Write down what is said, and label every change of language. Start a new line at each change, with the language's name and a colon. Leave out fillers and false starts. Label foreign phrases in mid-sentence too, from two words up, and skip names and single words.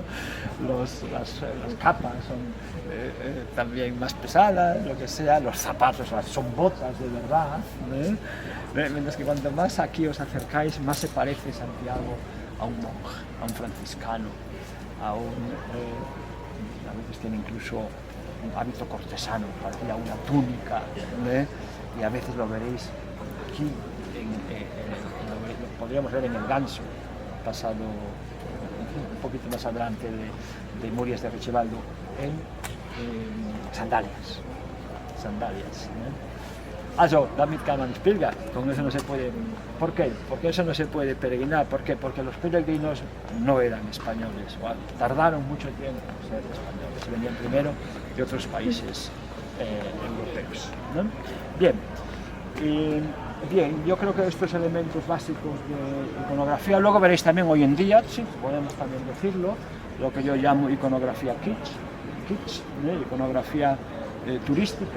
Spanish: las capas son también más pesadas, lo que sea, los zapatos son botas de verdad, mientras que cuanto más aquí os acercáis, más se parece Santiago a un monje, a un franciscano, a veces tiene incluso un hábito cortesano, parecía una túnica, y a veces lo veréis aquí. Lo podríamos ver en el Ganso, pasado un poquito más adelante de Murias de Richevaldo, en sandalias.
German: Also, damit kann man nicht pilgern,
Spanish: con eso no se puede. ¿Por qué? Porque eso no se puede peregrinar. ¿Por qué? Porque los peregrinos no eran españoles, tardaron mucho tiempo en ser españoles, venían primero de otros países europeos, ¿no? Bien, yo creo que estos elementos básicos de iconografía, luego veréis también hoy en día, sí, podemos también decirlo, lo que yo llamo iconografía kitsch, iconografía turística.